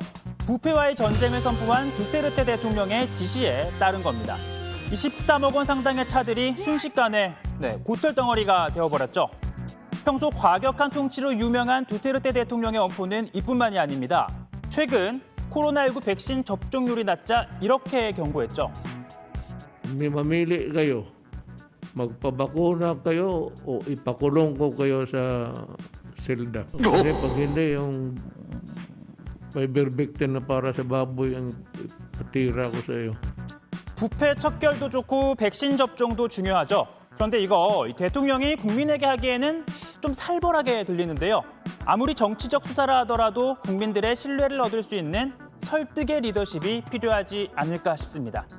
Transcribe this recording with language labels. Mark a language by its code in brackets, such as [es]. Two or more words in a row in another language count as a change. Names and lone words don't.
[ko] 부패와의 전쟁을 선포한 두테르테 대통령의 지시에 따른 겁니다. 이 13억 원 상당의 차들이 순식간에 고철 덩어리가 되어버렸죠. 평소 과격한 통치로 유명한 두테르테 대통령의 엄포는 이뿐만이 아닙니다. 최근 코로나19 백신 접종률이 낮자 이렇게 경고했죠. [tl] Mamili kayo. Magpabakuna kayo o ipakulong ko kayo sa selda. Kasi pag hindi, yung fiber-victim na para sa baboy ang patira ko sa iyo. [ko] 부패 척결도 좋고 백신 접종도 중요하죠. 그런데 이거 대통령이 국민에게 하기에는 좀 살벌하게 들리는데요. 아무리 정치적 수사라 하더라도 국민들의 신뢰를 얻을 수 있는 설득의 리더십이 필요하지 않을까 싶습니다.